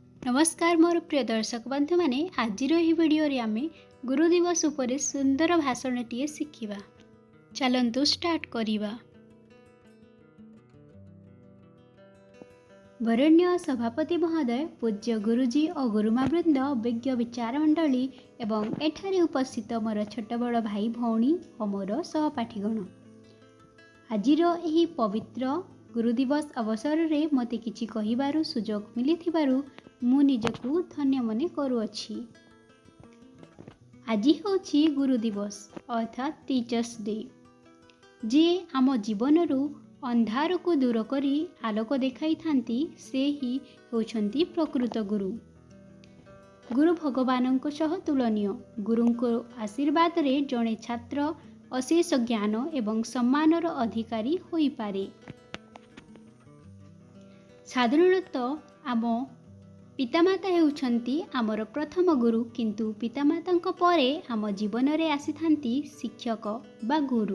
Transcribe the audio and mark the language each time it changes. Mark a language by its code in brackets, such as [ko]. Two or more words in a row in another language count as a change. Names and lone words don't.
[or] ନମସ୍କାର ମୋର ପ୍ରିୟ ଦର୍ଶକ ବନ୍ଧୁ ମାନେ ଆଜ ଭିଡିଓ ରେ ଆମେ ଗୁରୁ ଦିବସ ଉପରେ ସୁନ୍ଦର ଭାଷଣଟିଏ ଶିଖିବା। ଚାଲନ୍ତୁ ଷ୍ଟାର୍ଟ କରିବା। ବରେଣ୍ୟ ସଭାପତି ମହୋଦୟ, ପୂଜ୍ୟ ଗୁରୁଜୀ ଔର ଗୁରୁମା ବୃନ୍ଦ, ବିଜ୍ଞ ବିଚାର ମଣ୍ଡଳୀ ଏବଂ ଏଠାରେ ଉପସ୍ଥିତ ମୋର ଛୋଟ ବଡ଼ ଭାଇ ଭଉଣୀ ଔର ମୋର ସହପାଠୀଗଣ, ଆଜିର ଏହି ପବିତ୍ର ଗୁରୁ ଦିବସ ଅବସର ରେ ମତେ କିଛି କହିବାରୁ ସୁଯୋଗ ମିଳିଥିବାରୁ ମୁଁ ନିଜକୁ ଧନ୍ୟ ମନେ କରୁଅଛି। ଆଜ ହେଉଛି ଗୁରୁ ଦିବସ ଅର୍ଥାତ [en] Teachers Day, [or] ଯେ ଆମ ଜୀବନରୁ ଅନ୍ଧାର କୋ ଦୂର କରି ଆଲୋକ ଦେଖାଇ ଥାନ୍ତି ସେ ହିଁ ହେଉଛନ୍ତି ପ୍ରକୃତ ଗୁରୁ। ଗୁରୁ ଭଗବାନଙ୍କ ସହ ତୁଳନୀୟ। ଗୁରୁଙ୍କ ଆଶୀର୍ବାଦ ରେ ଜଣେ ଛାତ୍ର ଅଶେଷ ଜ୍ଞାନ ଏବଂ ସମ୍ମାନର ଅଧିକାରୀ ହୋଇ ପାରେ। ସାଧାରଣତଃ ଆମ ପିତାମାତା ହେଉଛନ୍ତି ଆମର ପ୍ରଥମ ଗୁରୁ, କିନ୍ତୁ ପିତାମାତାଙ୍କ ପରେ ଆମ ଜୀବନ ରେ ଆସି ଥାନ୍ତି ଶିକ୍ଷକ ବା ଗୁରୁ।